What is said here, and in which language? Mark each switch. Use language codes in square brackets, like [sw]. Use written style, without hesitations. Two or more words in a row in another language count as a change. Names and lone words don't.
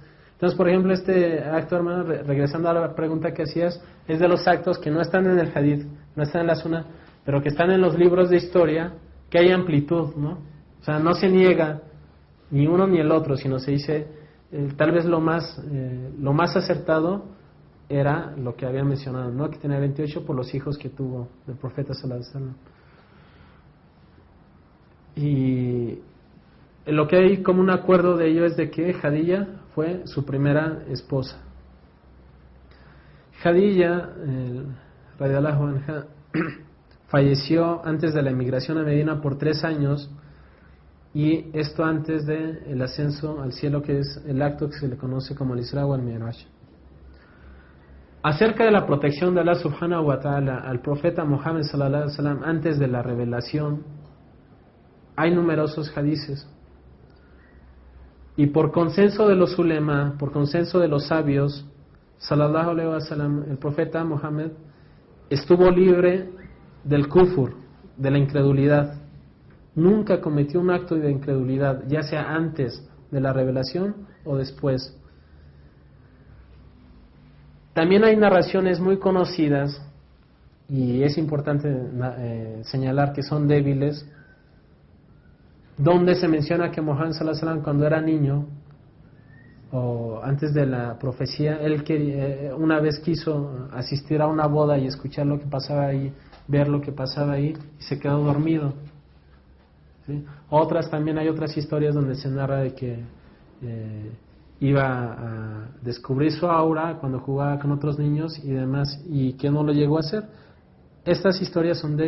[es] Entonces, por ejemplo, este acto, hermano, regresando a la pregunta que hacías, es de los actos que no están en el hadith, no están en la sunna, pero que están en los libros de historia, que hay amplitud, ¿no? O sea, no se niega ni uno ni el otro, sino se dice, tal vez lo más acertado era lo que había mencionado, ¿no? Que tenía 28 por los hijos que tuvo del profeta [ar] صلى الله عليه وسلم. [es] Y lo que hay como un acuerdo de ello es de que Jadilla fue su primera esposa. Jadilla [ar] رضي الله عنها [es] falleció antes de la emigración a Medina por 3 años, y esto antes del ascenso al cielo, que es el acto que se le conoce como el Isra wal Mi'raj. Acerca de la protección de Allah [ar] سبحانه وتعالى [es] al profeta Muhammad [ar] صلى الله عليه وسلم [es] antes de la revelación, hay numerosos hadices. Y por consenso de los ulema, por consenso de los sabios, [ar] صلى الله عليه وسلم, [es] el profeta Muhammad estuvo libre del kufur, de la incredulidad. Nunca cometió un acto de incredulidad, ya sea antes de la revelación o después. También hay narraciones muy conocidas, y es importante señalar que son débiles, donde se menciona que Muhammad [ar] صلى الله عليه وسلم, [es] cuando era niño o antes de la profecía, él una vez quiso asistir a una boda y escuchar lo que pasaba ahí, ver lo que pasaba ahí, y se quedó dormido, ¿sí? Hay otras historias donde se narra de que iba a descubrir su aura cuando jugaba con otros niños y demás, y que no lo llegó a hacer.